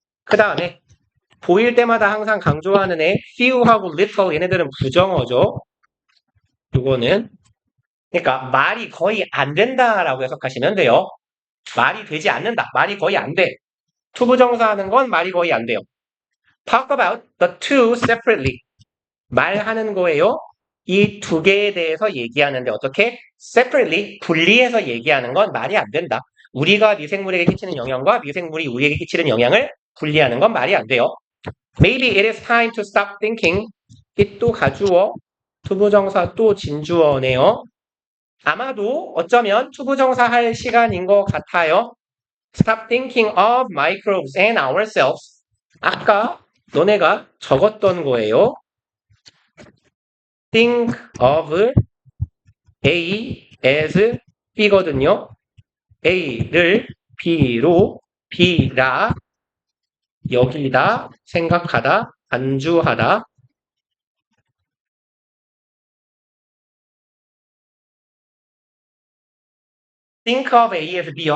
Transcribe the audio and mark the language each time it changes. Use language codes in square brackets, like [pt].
[ko] 그 다음에 보일 때마다 항상 강조하는 애 few하고 little 얘네들은 부정어죠. 요거는 그러니까 말이 거의 안 된다라고 해석하시면 돼요. 말이 되지 않는다. 말이 거의 안 돼. 투부정사 하는 건 말이 거의 안 돼요. [en] Talk about the two separately. [ko] 말하는 거예요. 이 두 개에 대해서 얘기하는데 어떻게? Separately, 분리해서 얘기하는 건 말이 안 된다. 우리가 미생물에게 끼치는 영향과 미생물이 우리에게 끼치는 영향을 분리하는 건 말이 안 돼요. [en] Maybe it is time to stop thinking. [ko] 이 또 가주어, 투부정사 또 진주어네요. 아마도 어쩌면 투부정사 할 시간인 것 같아요. [en] Stop thinking of microbes and ourselves. [ko] 아까 너네가 적었던 거예요. [en] Think of A as B거든요. [ko] A를 B로 B라 여기다 생각하다 안주하다 Think of A as B요.